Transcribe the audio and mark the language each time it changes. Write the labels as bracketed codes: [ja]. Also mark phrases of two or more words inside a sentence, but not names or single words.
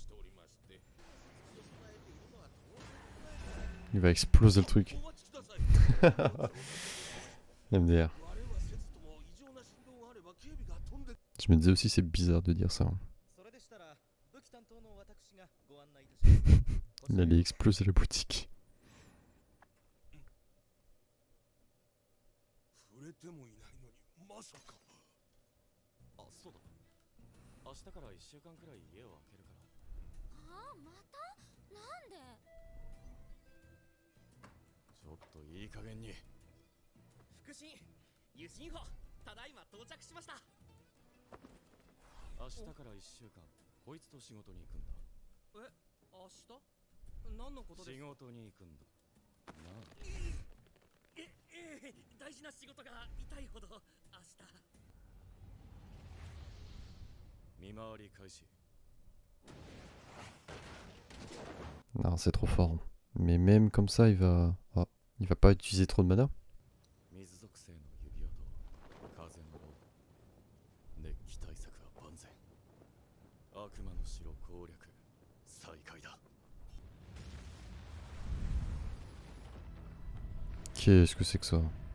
[fr] Il va exploser le truc. MDR. Je me disais aussi c'est bizarre de dire ça. Il allait exploser la boutique. [ja] 明日から1週間くらい家を空けるから。はあ、また？なんで？ちょっといい加減に。腹心、ユシンホ、ただいま到着しました。明日から1週間、こいつと仕事に行くんだ。え、明日？何のことですか？仕事に行くんだ。なあ。大事な仕事が痛いほど明日。 [fr] Non, c'est trop fort. Mais même comme ça, il va pas utiliser trop de mana. Qu'est-ce que c'est que ça?